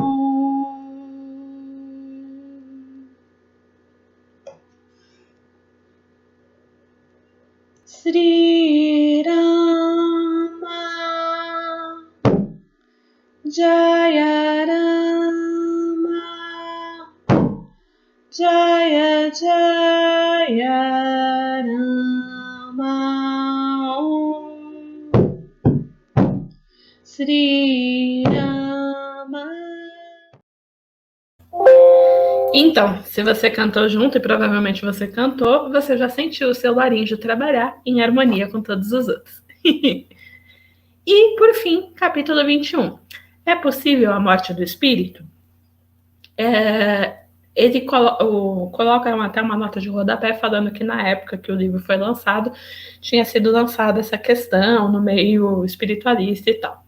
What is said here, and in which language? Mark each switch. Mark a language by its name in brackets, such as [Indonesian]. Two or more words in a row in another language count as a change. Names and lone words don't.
[Sanskrit] Sri Rama Jaya Rama Jaya Jaya Rama Sri Rama. [Portuguese] Então, se você cantou junto, e provavelmente você cantou, você já sentiu o seu laríngeo trabalhar em harmonia com todos os outros. E, por fim, capítulo 21. É possível a morte do espírito? Ele coloca até uma nota de rodapé falando que na época que o livro foi lançado, tinha sido lançada essa questão no meio espiritualista e tal.